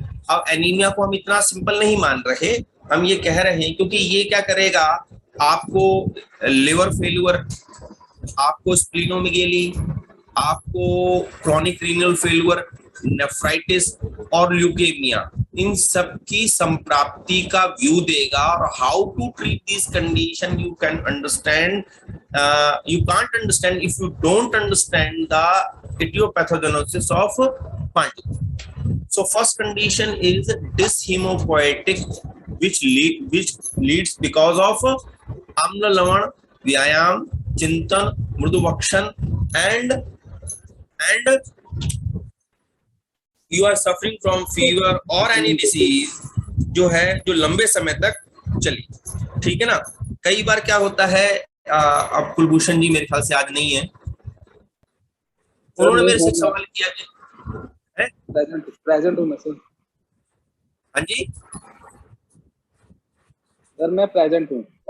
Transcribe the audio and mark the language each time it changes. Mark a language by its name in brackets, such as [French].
[Hindi] अब एनीमिया को हम इतना सिंपल नहीं मान रहे, हम ये कह रहे हैं क्योंकि ये क्या करेगा, आपको लिवर फेल्यूर, आपको स्प्लीनोमेगेली, आपको क्रॉनिक रीनल फेल्यूर, नेफ्राइटिस और ल्यूकेमिया, इन सब की संप्राप्ति का व्यू देगा। [English] और how to treat this condition you can understand, you can't understand if you don't understand the etiopathogenesis of Pandu. So first condition is dyshemopoietic, which leads because of amla lavan, vyayam, chintan, mruduvakshan, and you are suffering from fever or any disease [Hindi] जो है जो लंबे समय तक चली। ठीक है ना। कई बार क्या होता है, अब कुलभूषण जी मेरे ख्याल से आज नहीं है, उन्होंने मेरे से सवाल किया है। प्रेजेंट हूँ मैं सर। हाँ जी सर, मैं प्रेजेंट हूँ।